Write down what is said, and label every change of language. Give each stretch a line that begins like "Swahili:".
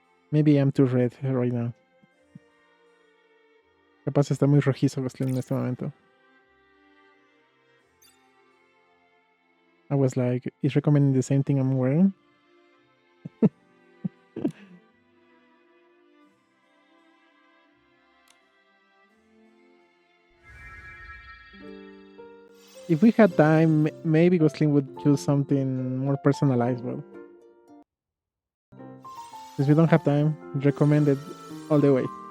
English: Maybe I'm too red right now.
Spanish: Capaz está muy rojizo Glostlyn en este momento.
English: I was like, is recommending the same thing I'm wearing? If we had time, maybe Glostlyn would choose something more personalized, but since we don't have time, recommend it all the way.